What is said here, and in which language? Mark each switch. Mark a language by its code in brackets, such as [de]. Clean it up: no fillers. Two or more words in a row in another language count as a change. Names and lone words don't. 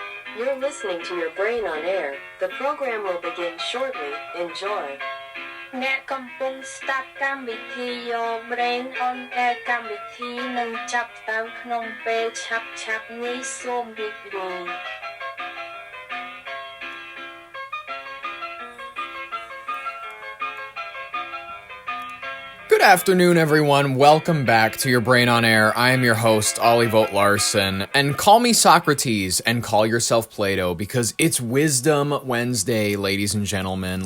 [en] You're listening to Your Brain on Air. The program will begin shortly. Enjoy. [km] អ្នកកំពុងស្ដាប់កម្មវិធី Your Brain on Air កម្មវិធីនឹងចាប់ផ្ដើមក្នុងពេលឆាប់ៗនេះសូមរីករាយ [en] Good afternoon, everyone. Welcome back to Your Brain on Air. I am your host, Ollie Vogt Larson. And call me Socrates and call yourself Plato because it's Wisdom Wednesday, ladies and gentlemen.